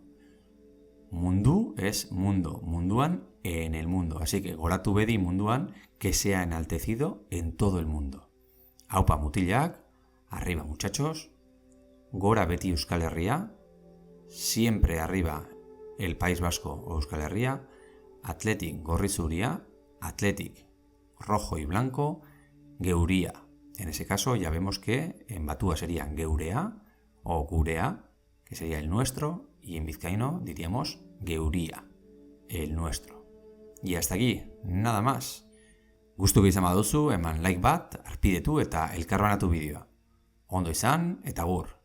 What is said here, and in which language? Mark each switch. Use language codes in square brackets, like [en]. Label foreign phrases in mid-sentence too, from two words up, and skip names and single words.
[es] Mundu es mundo. Munduan, en el mundo. Así que [eu] goratu bedi munduan, [es] que sea enaltecido en todo el mundo. [eu] Aupa mutilak, [es] arriba muchachos. [eu] Gora beti Euskal Herria, [es] siempre arriba el País Vasco o Euskal Herria. [eu] Atletik gorri zuria, atletik [es] rojo y blanco, [eu] geuría. [es] En ese caso ya vemos que en batúa sería geurea o gurea, que sería el nuestro, y en vizcaíno diríamos geuría, el nuestro. Y hasta aquí, nada más. [eu] Gustu izan baduzu, eman like bat, arpidetu eta elkarbanatu bideoa. Ondo izan eta agur.